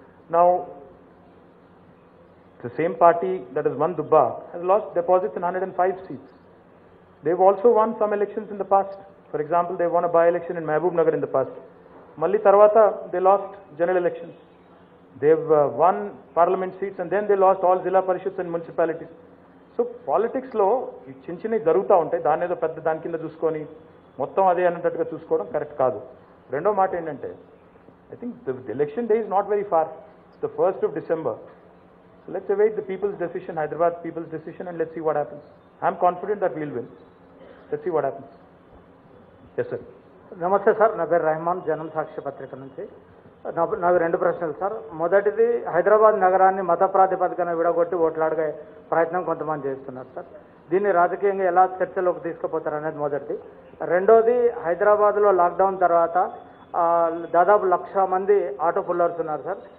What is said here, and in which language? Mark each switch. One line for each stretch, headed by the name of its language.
English: Now, the same party that has won Dubba has lost deposits in 105 seats. They've also won some elections in the past. For example, they won a by-election in Mehboob Nagar in the past.
Telugu: Malli Tarvata,
English: they lost general elections. They've won parliament seats and then they lost all Zilla Parishads and municipalities.
Telugu: So politics లో చిన్న చిన్నవి జరుగుతూ ఉంటాయి, దాని ఏదో పెద్ద దాని కింద చూసుకొని మొత్తం అదే అన్నట్టుగా చూసుకోవడం కరెక్ట్ కాదు. రెండో మాట ఏంటంటే,
English: I think the election day is not very far. It's the 1st of December. So let's await the people's decision, Hyderabad people's decision, and let's see what happens. I'm confident that we'll win. Let's see what happens. Yes, sir.
Telugu: నమస్తే sir, నా పేరు రెహమాన్, జనం సాక్షి పత్రిక నుంచి. నాకు 2 ప్రశ్నలు sir. మొదటిది, హైదరాబాద్ నగరాన్ని మత ప్రాతిపదికన విడగొట్టి ఓట్లాడే ప్రయత్నం కొంతమంది చేస్తున్నారు సార్. దీన్ని రాజకీయంగా ఎలా చర్చలోకి తీసుకుపోతారు అనేది మొదటిది. రెండోది, హైదరాబాద్లో లాక్డౌన్ తర్వాత దాదాపు 1,00,000 మంది ఆటో పుల్లర్స్ ఉన్నారు సార్.